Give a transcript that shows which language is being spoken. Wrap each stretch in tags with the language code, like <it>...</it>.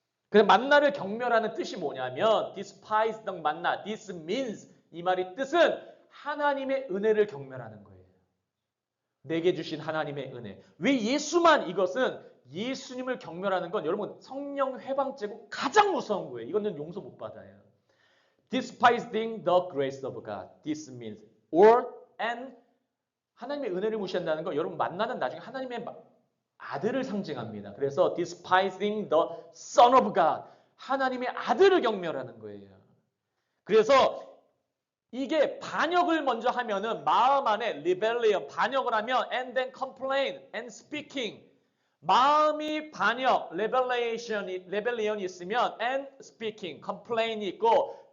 <ko>그래서 만나를 경멸하는 뜻이 뭐냐면</ko> <en>despise the manna. This means</en> <ko>이 말의 뜻은 하나님의 은혜를 경멸하는 거예요. 내게 주신 하나님의 은혜. 왜 예수만 이것은 예수님을 경멸하는 건 여러분 성령 회방죄고 가장 무서운 거예요. 이거는 용서 못 받아요.</ko> <en>Despising the grace of God. This means or and</en> <ko>하나님의 은혜를 무시한다는 거 여러분 만나는 나중에 하나님의 아들을 상징합니다. 그래서</ko> <en>despising the Son of God.</en> <ko>하나님의 아들을 경멸하는 거예요. 그래서 이게 반역을 먼저 하면은 마음 안에 rebellion, 반역을 하면</ko> <en>and then complain and speaking.</en> <ko>마음이 반역, rebellion이 있으면</ko> <en>and speaking,</en> <ko>complain이 있고</ko>